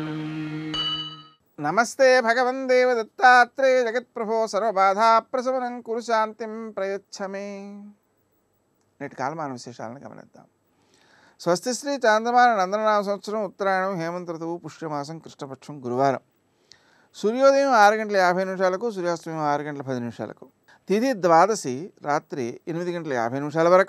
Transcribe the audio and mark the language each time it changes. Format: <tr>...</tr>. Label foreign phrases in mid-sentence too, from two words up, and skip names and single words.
<sa>नमस्ते भगवन् देवदत्तात्रेय जगत्प्रभो सर्वबाधाप्रशमनं कुरु शान्तिं प्रयच्छ मे।</sa> <te>నేటి కాలమాన విశేషాలను గమనిద్దాం. స్వస్తి శ్రీ చాంద్రమాన నందననామ సంవత్సరం ఉత్తరాయణం హేమంత ఋతువు పుష్యమాసం కృష్ణపక్షం గురువారం. సూర్యోదయం 6:50 సూర్యాస్తమయం 6:10. తిథి ద్వాదశి రాత్రి 8:50 వరకు.</te>